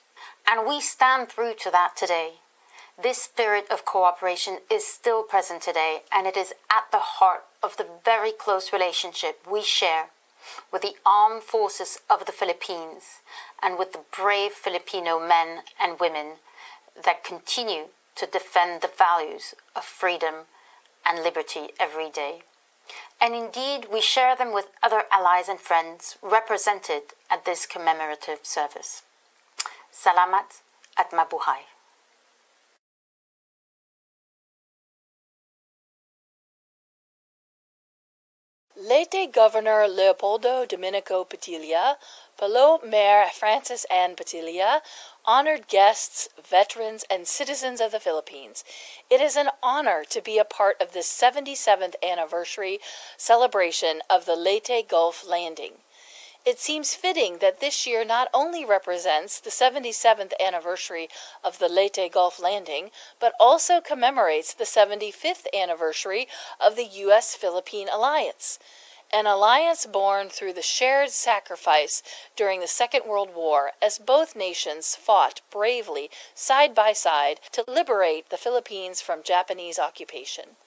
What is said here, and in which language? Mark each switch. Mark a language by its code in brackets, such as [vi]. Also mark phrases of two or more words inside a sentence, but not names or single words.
[en] And we stand through to that today. This spirit of cooperation is still present today, and it is at the heart of the very close relationship we share with the armed forces of the Philippines and with the brave Filipino men and women that continue to defend the values of freedom and liberty every day. And indeed, we share them with other allies and friends represented at this commemorative service. [tl] Salamat at mabuhay. [en] Leyte Governor Leopoldo Domenico Petilla, Palo Mayor Francis Ann Petilla, honored guests, veterans, and citizens of the Philippines. It is an honor to be a part of this 77th anniversary celebration of the Leyte Gulf landing. It seems fitting that this year not only represents the 77th anniversary of the Leyte Gulf landing, but also commemorates the 75th anniversary of the U.S.-Philippine alliance, an alliance born through the shared sacrifice during the Second World War as both nations fought bravely side by side to liberate the Philippines from Japanese occupation.